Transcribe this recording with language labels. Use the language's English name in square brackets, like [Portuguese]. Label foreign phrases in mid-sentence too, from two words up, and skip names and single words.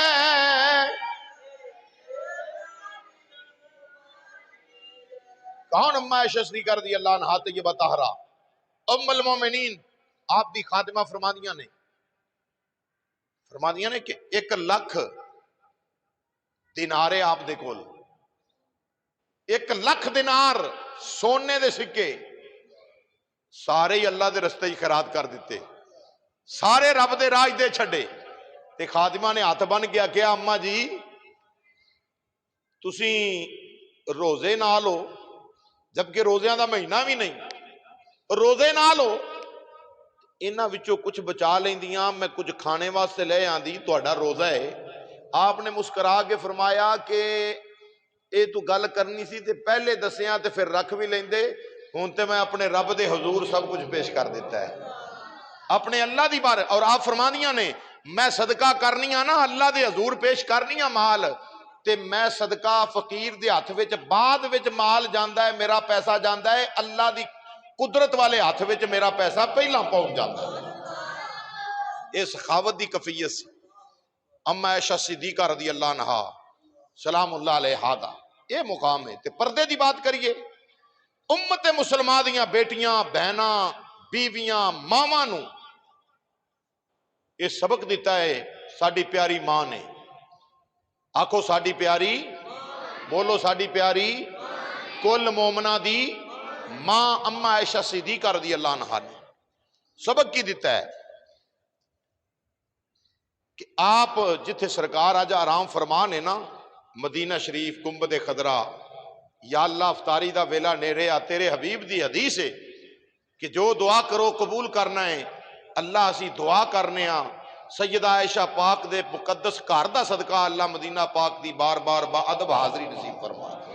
[Punjabi] کون اما عائشہ صدیقہ رضی اللہ عنہا طیبہ طاہرہ ام المومنین، آپ دی خاتمہ فرما دیاں نے، فرماندیاں نے کہ 1,00,000 دینار ہے آپ دے کول، 1,00,000 دینار سونے دے سکے سارے ہی اللہ دے رستے ہی خیرات کر دیتے، سارے رب دے راج دے چھڑے۔ تے خادمہ نے ہاتھ بن گیا کہ اما جی تسی روزے نہ لو، جبکہ روزیاں دا مہینہ بھی نہیں، روزے نہ لو، انہاں وچوں کچھ بچا لیندیاں، میں کچھ کھانے واسطے لے آندی، تہاڈا روزہ ہے۔ آپ نے مسکرا کے فرمایا کہ اے تو گل کرنی سی تے پہلے دسیاں تے پھر رکھ بھی لیندے، ہن تے میں اپنے رب دے حضور سب کچھ پیش کر دیتا ہے اپنے اللہ دی بار۔ اور آپ فرمانیاں نے میں صدقہ کرنی ہاں نا اللہ دے حضور پیش کرنی ہاں مال، تے میں صدقہ فقیر دے ہاتھ وچ بعد وچ مال جاندا ہے، میرا پیسہ جاندا ہے، اللہ دی قدرت والے ہاتھ وچ میرا پیسہ پہلا پہنچ جاتا ہے۔ اس سخاوت دی کفیت سی اما عائشہ صدیقہ رضی اللہ عنہا سلام اللہ علیہا دا یہ مقام ہے۔ تے پردے دی بات کریے، امت مسلمہ دیاں بیٹیاں بہناں بیویاں ماواں نو یہ سبق دیتا ہے ساڈی پیاری ماں نے، آکھو ساڈی پیاری، بولو ساڈی پیاری کل مومنہ دی ماں اما عائشہ صدیقہ رضی اللہ عنہا نے سبق کی دیتا ہے کہ آپ جتھے سرکار آجا آرام فرمان ہے نا مدینہ شریف گنبد خضرا، یا اللہ افطاری دا ویلا نیرے آ، تیرے حبیب دی حدیث ہے کہ جو دعا کرو قبول کرنا ہے، اللہ اسی دعا کرنے ہاں سیدہ عائشہ پاک دے مقدس گھر دا صدقہ اللہ مدینہ پاک دی بار بار با ادب حاضری نصیب فرما۔